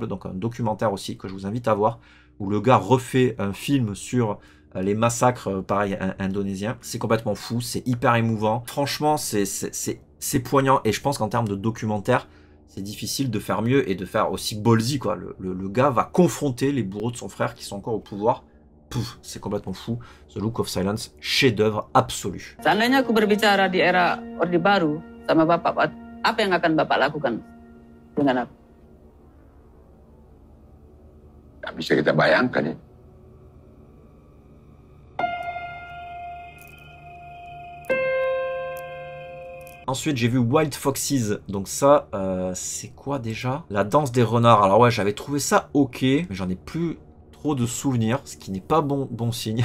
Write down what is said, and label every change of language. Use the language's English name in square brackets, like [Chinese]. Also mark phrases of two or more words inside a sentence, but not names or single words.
[French] Donc un documentaire aussi que je vous invite à voir, où le gars refait un film sur les massacres, pareil, indonésiens. C'est complètement fou, c'est hyper émouvant. Franchement, c'est poignant, et je pense qu'en termes de documentaire, c'est difficile de faire mieux et de faire aussi ballsy, quoi. Le gars va confronter les bourreaux de son frère qui sont encore au pouvoir. Pouf, c'est complètement fou. The Look of Silence, chef-d'œuvre absolu. [Indonesian] Seandainya aku berbicara di era Orde Baru sama Bapak, apa yang akan Bapak lakukan dengan aku? Tak bisa kita bayangkan ya. [French] Ensuite, j'ai vu Wild Foxes. Donc ça, c'est quoi déjà? La danse des renards. Alors ouais, j'avais trouvé ça ok, mais j'en ai plus trop de souvenirs, ce qui n'est pas bon signe.